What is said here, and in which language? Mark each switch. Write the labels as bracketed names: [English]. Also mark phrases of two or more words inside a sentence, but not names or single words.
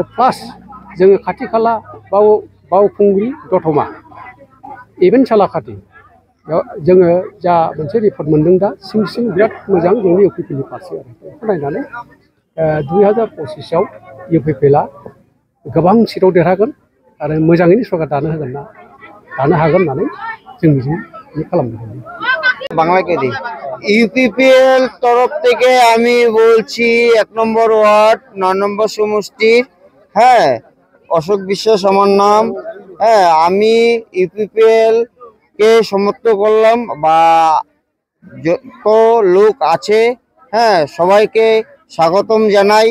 [Bodo] प्लास जोङो खाथि खाला बावखुंग्रि दतमा इभेन सालाकाटि जोङो जा मोनसे रिपर्ट मोनदों दा सिं बिराद मोजां जोंनि इउपिपिएलनि फारसे आरो बेखौ नायनानै 2025आव इउपिपिएलआ गोबां सिटआव देरहागोन आरो मोजाङैनो सरकार दानो हागोन होननानै जों मिजिं खालामदों। [Bangla] বাংলা কে দিই ইউপিপিএল তরফ থেকে আমি বলছি 1 নম্বর ওয়ার্ড 9 নম্বর সমষ্টির অশোক বিশ্বাস আমার নাম। আমি ইউপিপিএল কে সমর্থন করলাম বা যত লোক আছে সবাইকে স্বাগতম জানাই।